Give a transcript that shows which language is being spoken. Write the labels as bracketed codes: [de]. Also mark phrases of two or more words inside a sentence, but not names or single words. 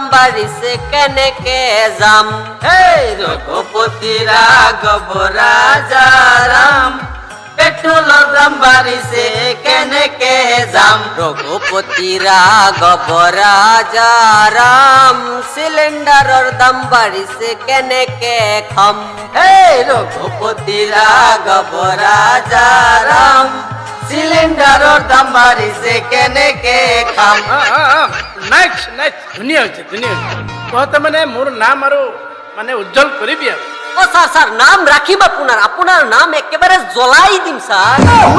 [as] বাঢ়িছে কেনেকে যাম হেই ৰঘুপতি ৰাঘৱ ৰাজা ৰাম পেট্ৰলৰ দাম বাঢ়িছে কেনেকে যাম ৰঘুপতি ৰাঘৱ ৰাজা ৰাম চিলিণ্ডাৰৰ দাম বাঢ়িছে কেনেকে খাম হেই ৰঘুপতি ৰাঘৱ ৰাজা ৰাম চিলিণ্ডাৰৰ দাম বাঢ়িছে কেনেকে খাম [en] next next [as] ধুনীয়া হৈছে ধুনীয়া হৈছে তহঁতে মানে মোৰ নাম আৰু মানে উজ্জ্বল কৰিবি আৰু [bn] ও স্যার স্যার নাম রাখিব আপনার নাম একেবারে জ্বলাই দিম স্যার